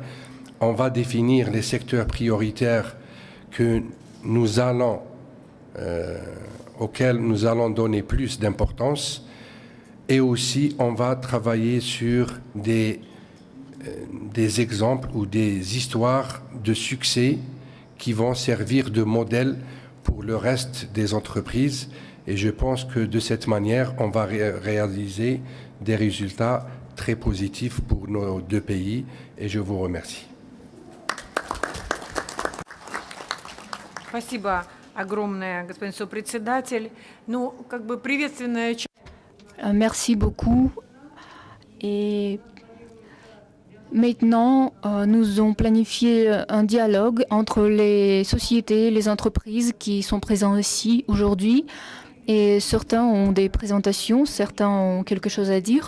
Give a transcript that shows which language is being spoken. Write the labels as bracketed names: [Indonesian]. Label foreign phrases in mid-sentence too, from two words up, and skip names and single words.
[French] On va définir les secteurs prioritaires auxquels nous allons donner plus d'importance, et aussi on va travailler sur des exemples ou des histoires de succès qui vont servir de modèle pour le reste des entreprises. Et je pense que de cette manière, on va réaliser des résultats très positifs pour nos deux pays. Et je vous remercie. [Russian] Спасибо огромное, господин сопредседатель. Ну, как бы приветственная часть. [French] Merci beaucoup. Et maintenant, nous avons planifié un dialogue entre les sociétés, les entreprises qui sont présentes ici aujourd'hui. Et certains ont des présentations, certains ont quelque chose à dire.